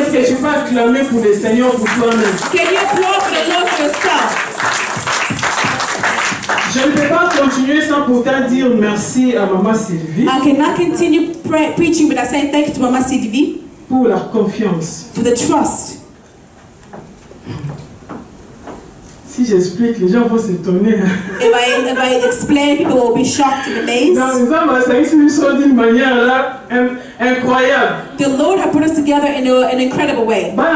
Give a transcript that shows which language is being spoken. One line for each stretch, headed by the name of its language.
French: Est-ce que tu vas acclamer pour le Seigneur pour toi-même?
English: Can you applaud for the the Lord for yourself.
French: Je ne peux pas continuer sans pourtant dire merci à Maman Sylvie.
English: I cannot continue preaching without saying thank you to Mama Sylvie
French: pour la confiance.
English: for the trust.
French: Si j'explique, les gens vont s'étonner.
English: If I explain, people will be shocked and amazed.
French: D'une manière là, incroyable.
English: The Lord has put us together in an incredible way.